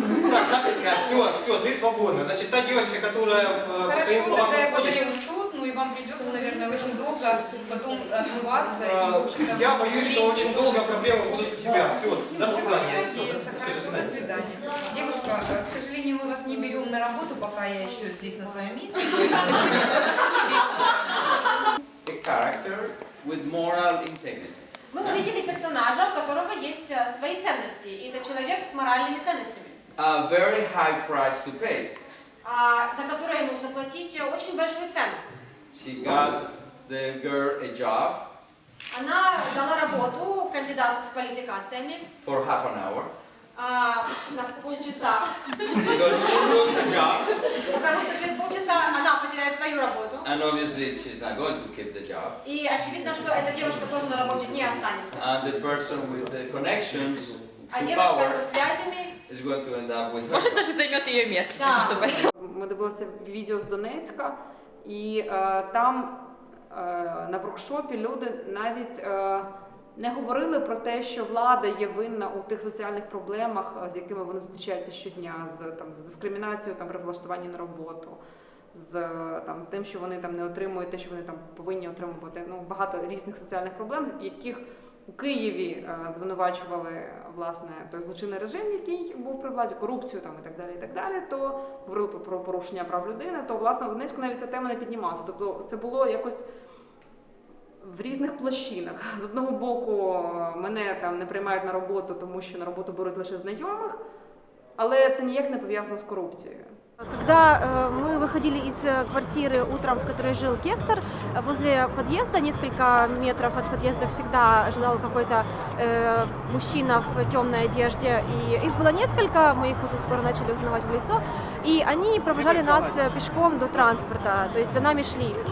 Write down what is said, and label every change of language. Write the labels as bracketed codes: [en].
[ru] Так, Сашенька, все, ты свободна. Значит, та девочка, которая, по твоим словам, тогда я подходит... подаю в суд, ну и вам придется, наверное, очень долго потом отмываться. И, в общем-то, Я боюсь, что очень долго проблемы будут у тебя. Все, до свидания. Надеюсь, хорошо, до свидания. Девушка, к сожалению, мы вас не берем на работу, пока я еще здесь на своем месте. [en] A character with moral integrity. [ru] Мы увидели персонажа, у которого есть свои ценности. И это человек с моральными ценностями. [en] A very high price to pay. [ru] За которые нужно платить очень большую цену. [en] She got the girl a job [ru] Она дала работу кандидату с квалификациями [en] for half an hour. [ru] на полчаса. [en] She loses a job. [ru] Потому что через полчаса она потеряет свою работу. [en] And obviously she's not going to keep the job. [ru] И очевидно, что эта девушка тоже на работе не останется. [en] And the person with the connections [ru] А [en] to [ru] девушка [en] power [ru] со связями [en] is going to end up with her. [ru] Может, даже займет ее место. Да. [uk] Ми дивилися відео з Донецька, і там на воркшопі люди навіть Не говорили про те, що влада є винна у тих соціальних проблемах, з якими вони зустрічаються щодня, з дискримінацією там, при влаштуванні на роботу, з тим, що вони там не отримують те, що вони там повинні отримувати. Ну, багато різних соціальних проблем, яких у Києві звинувачували власне той злочинний режим, який був при владі, корупцію там і так далі, то говорили про порушення прав людини, то власне в Донецьку навіть ця тема не піднімалася. Тобто це було якось в різних площинах. З одного боку, мене там не приймають на роботу, тому що на роботу беруть лише знайомих, але це ніяк не пов'язано з корупцією. [ru] Когда мы выходили из квартиры утром, в которой жил Гектор, возле подъезда, несколько метров от подъезда, всегда ждал какой-то мужчина в темной одежде. И их было несколько, мы их уже скоро начали узнавать в лицо. И они провожали нас пешком до транспорта, то есть за нами шли.